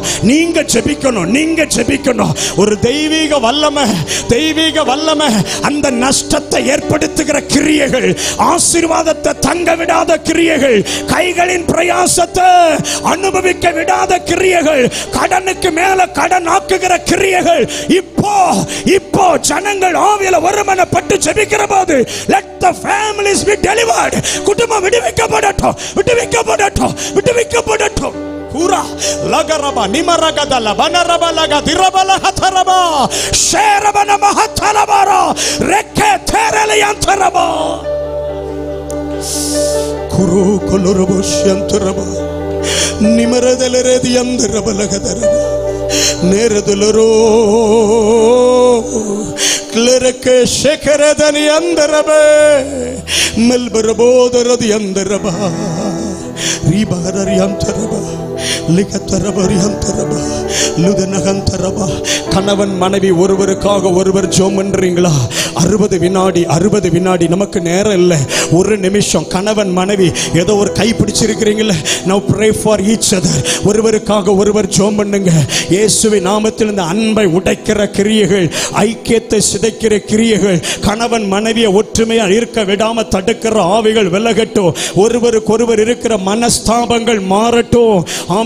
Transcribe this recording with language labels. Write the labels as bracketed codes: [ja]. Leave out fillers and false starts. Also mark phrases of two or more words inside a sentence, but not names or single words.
[ta] நீங்க ஜெபிக்கணும், நீங்க ஜெபிக்கணும். ஒரு தெய்வீக வல்லமை, தெய்வீக வல்லமை அந்த நஷ்டத்தை ஏற்படுத்துகிற கிரியைகள், ஆசீர்வாதத்தை தங்க விடாத கிரியைகள், கைகளின் பிரயாசத்தை அனுபவிக்க விடாத கிரியைகள், கடனுக்கு மேல கடன் ஆக்குகிற கிரியைகள் இப்போ இப்போ ஜனங்கள் ஆவியில ஒருமனப்பட்டு ஜெபிக்கிற போது [en] let the families be delivered. [ta] குடும்பம் விடுவிக்கப்படட்டும், விடுவிக்கப்படட்டும், விடுவிக்கப்படட்டும். பூரா லகரபா நிமரகதல பனரபலக திரபலஹதரபா ஷேரபன மஹதலபரா ரெக்கே தேரலியந்தரபா குரு கொலரபஷந்தரபா நிமரதலரதியந்தரபலகதரபா நேரதலரோ ಕ್ಲರಕ್ಕೆ ಶೇಖರದನಿ ಅಂದರಬೆ ಮೆಲ್ಬರಬೋದರದಿ ಅಂದರಬ ರೀಬಾರರಿ ಅಂತರಬ லிகத்தரபரி அந்தரப லுதனகந்தரப. கணவன் மனைவி ஒருவருக்காக ஒருவர் ஜெபம் பண்றீங்களா? 60 வினாடி 60 வினாடி நமக்கு நேரம் இல்லை. ஒரு நிமிஷம் கணவன் மனைவி ஏதோ ஒரு கை பிடிச்சிருக்கிறீங்களே, [en] now pray for each other. [ta] ஒருவருக்காக ஒருவர் ஜெபம் பண்ணுங்க. இயேசுவின் நாமத்தில் இந்த அன்பை உடைக்கிற கிரியைகள், ஐக்கியத்தை சிதைக்கிற கிரியைகள், கணவன் மனைவியை ஒற்றுமையா இருக்க விடாம தடுக்கிற ஆவிகள் விலகட்டும். ஒருவருக்கொருவர் இருக்கிற மனஸ்தாபங்கள் மாறட்டும். ஆமென்.